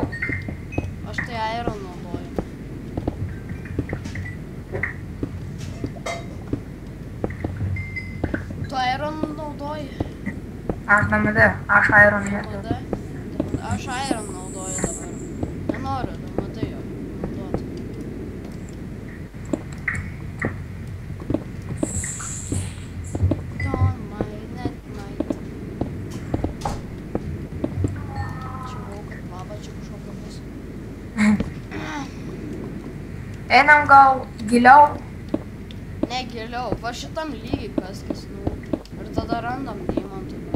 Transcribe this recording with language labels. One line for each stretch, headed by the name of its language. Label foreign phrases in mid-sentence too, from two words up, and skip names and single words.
Lithuanian: Aš tai Iron naudoju. Tu Iron naudoji? Aš DMD, aš Iron neturiu. DMD? Aš Iron naudoju dabar. Nenoriu DMD jo naudoti.
English: Don't mind at night.
Lithuanian: Čia buvau, kad lava čia kažkokia bus. Einam gal giliau. Ne giliau, va šitam lygiai kaskis, nu. Ir tada randam deimantų.